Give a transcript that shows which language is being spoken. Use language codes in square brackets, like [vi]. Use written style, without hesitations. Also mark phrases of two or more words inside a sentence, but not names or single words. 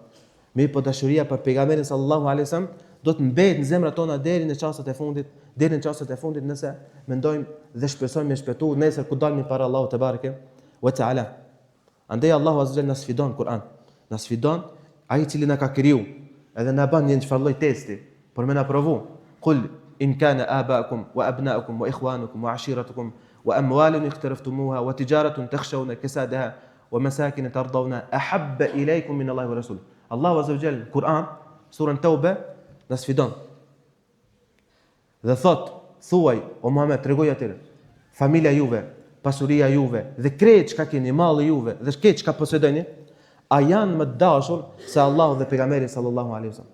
[sq] Mirë po dashuria për pejgamberin [ar] صلى الله عليه وسلم [sq] do të mbetet në zemrat tona deri në çastet e fundit, nëse mendojmë dhe shpresojmë me shpëtu nesër ku dalmi para Allahut [ar] تبارك وتعالى. [sq] Andaj Allahu azza na sfidon Kur'an. Na sfidon ai i cili na ka kriju, edhe na bën një çfarë lloj testi për me na provu. [ar] قل إن كان آباؤكم وأبناؤكم وإخوانكم وعشيرتكم وأموال اقترفتموها وتجارة تخشون كسادها ومساكن ترضونها أحب إليكم من الله ورسوله. [sq] Allahu [ar] عز وجل [sq] Kur'an, surën Tauba, na sfidon. Dhe thot, thuaj o Muhammed, tregoj atyre, familja juve, pasuria juve dhe krejt çka keni, malli juve dhe krejt çka posedoni, a janë më të dashur se Allahu dhe pejgamberi [ar] صلى الله عليه وسلم.